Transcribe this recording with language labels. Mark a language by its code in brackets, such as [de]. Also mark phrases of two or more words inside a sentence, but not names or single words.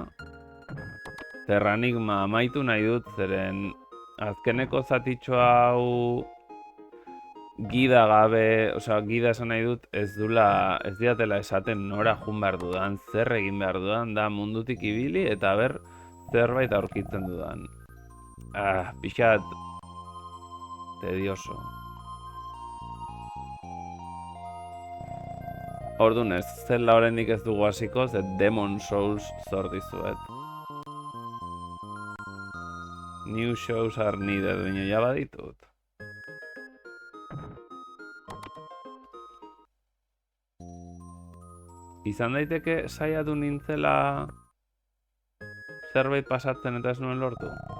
[eu] Terranigma amaitu nahi dut, zeren azkeneko zatitxo hau gida gabe, gida esan nahi dut, ez diatela esaten nora jun behar dudan, zer egin behar dudan, da mundutik ibili eta ber zerbait aurkitzen dudan. Pixat tedioso. Orduan ez, Zelda oraindik ez dugu hasiko, ze Demon Souls zor dizuet. [en] New shows are needed, [eu] baina ja baditut. Izan daiteke saiatu nintzela zerbait pasatzen eta ez nuen lortu.